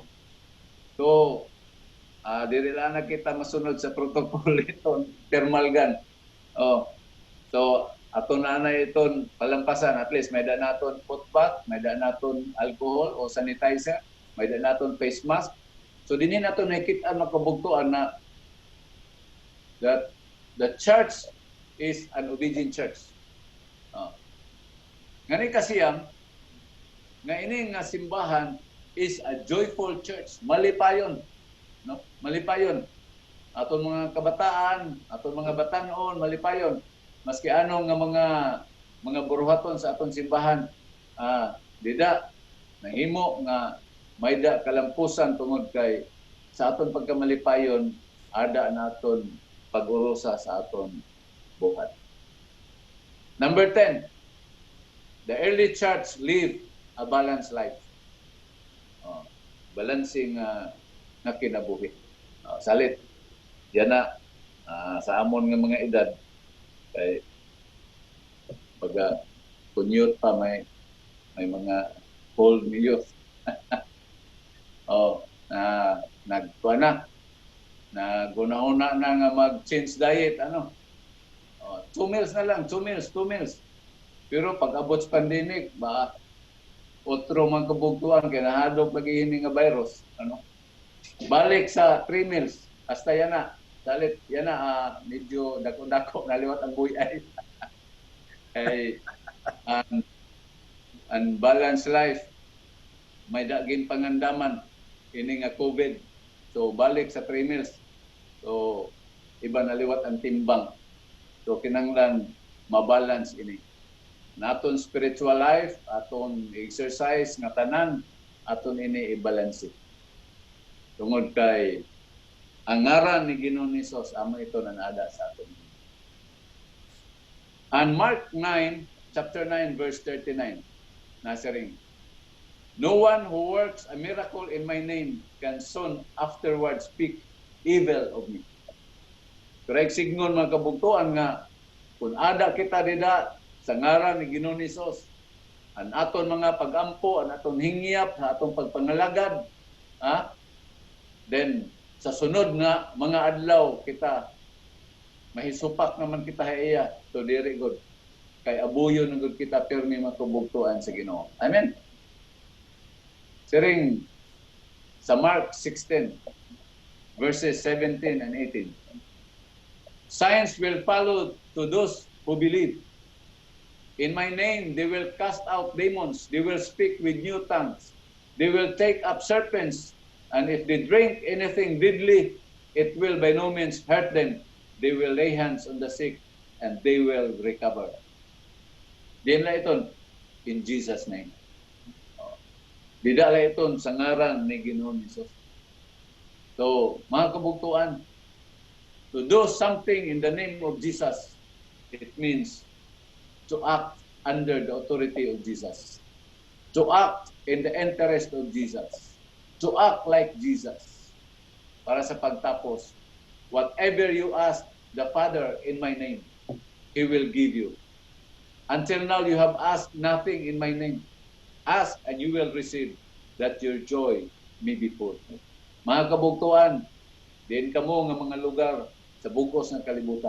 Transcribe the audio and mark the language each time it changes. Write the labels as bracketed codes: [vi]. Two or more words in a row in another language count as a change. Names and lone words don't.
[war] So, dili lang na kita masunod sa protocol iton thermal gun. So, ato na iton palampasan, at least may da naton foot bath, may da naton alcohol o sanitizer, may da naton face mask. So, dinhi nato nakita makabugtuan na [en] that the church is an obedient church. [war] Ngani kasiyam, nga ini nga simbahan [en] is a joyful church. [war] Malipayon. No? Malipayon. Aton mga kabataan, aton mga batanon, malipayon. Maski anong nga mga buruhaton sa aton simbahan, dida, nahimo nga may da kalampusan tungod kay sa aton pagkamalipayon, ada naton pag-urusa sa aton buhat. [en] Number 10, the early church lived a balanced life. [war] Balancing na kinabuhi. Salit, yan na, sa amon ng mga edad, kay pag commute pa may mga cold youth. Nagkuha na. Naguna-una na nga mag-change diet, [en] 2 meals [war] na lang, [en] 2 meals. [war] Pero pag abot sa pandemic, otro man kabugtuan, kaya nahadog lagi ini nga virus. Balik sa [en] 3 meals, [war] hasta yan na. Salit, yan na, medyo dako-dako, naliwat ang buyay. Kay, [en] balanced life, [war] may daging pangandaman. ini nga COVID. So balik sa [en] 3 meals. [war] So iba na liwat ang timbang. So kinanglan mabalance ini. Naton [en] spiritual life, [war] aton exercise nga tanan, aton ini i-balance. Tungod kay ang ngaran ni Ginoong Hesus amo ito na naada sa aton. [en] And Mark 9, chapter 9, verse 39, [war] nasa ring, [en] no one who works a miracle in my name can soon afterwards speak evil of me. [war] Correct signon mga kabugtuan nga kung ada kita dida sa ngaran ni Ginoong Hesus, ang aton mga pagampo, ang aton hingyap, sa aton pagpangalagad, then sa sunod nga mga adlaw kita mahisupak naman kita iya to diri gud kay abuyo na gud kita pirmi makabugtuan sa Ginoo. Amen. Siring sa Mark 16 [en] verses 17 and 18. Signs will follow to those who believe. In my name they will cast out demons, they will speak with new tongues, they will take up serpents, and if they drink anything deadly, it will by no means hurt them. They will lay hands on the sick and they will recover. [war] Diyan lang iton, [en] in Jesus' name. [war] Dida lang iton sa ngaran ni Ginoong Hesus. So, mga kabugtuan, [en] to do something in the name of Jesus, it means to act under the authority of Jesus, to act in the interest of Jesus, to act like Jesus. [war] Para sa pagtapos, [en] whatever you ask the Father in my name, He will give you. Until now, you have asked nothing in my name. Ask and you will receive, that your joy may be full. [war] Mga kabugtuan, diin kamo nga mga lugar sa bugos ng kalibutan.